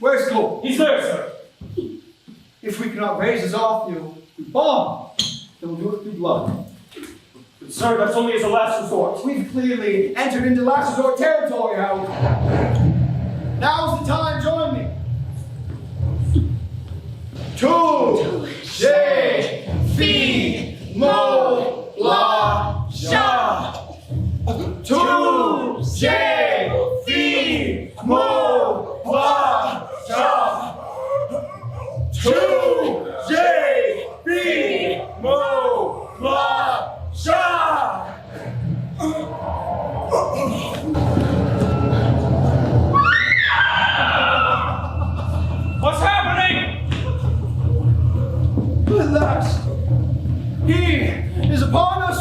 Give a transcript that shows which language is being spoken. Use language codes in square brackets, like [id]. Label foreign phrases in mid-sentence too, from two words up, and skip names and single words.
[en] Where's Cole? He's there, sir. If we cannot raise his Othniel through bond, then we'll do it through blood. But sir, that's only as a last resort. We've clearly entered into last resort territory, Howard. Now's the time, join me. Touche, fi, mo, la, ja. Touche, fi, mo, la, ja. Touche, fi, mo, la, ja. What's happening? At last, he is upon us.